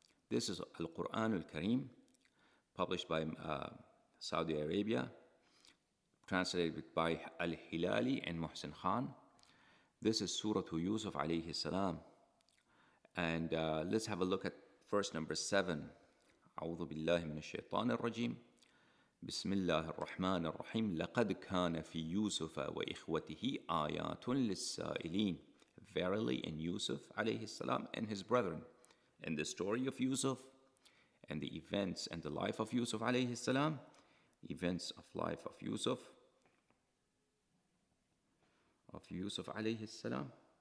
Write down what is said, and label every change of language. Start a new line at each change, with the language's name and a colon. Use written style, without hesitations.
English: This is Al-Quran Al-Kareem, published by Saudi Arabia, translated by Al-Hilali and Muhsin Khan. This is Surah Yusuf alayhi salam. And let's have a look at verse number 7.
Arabic: أعوذ بالله من الشيطان الرجيم. بسم الله الرحمن الرحيم. لقد كان في يوسف وإخوته آيات للسائلين.
English: Verily, in Yusuf alayhi salam and his brethren, in the story of Yusuf and the events and the life of Yusuf alayhi salam, events of life of Yusuf alayhi salam.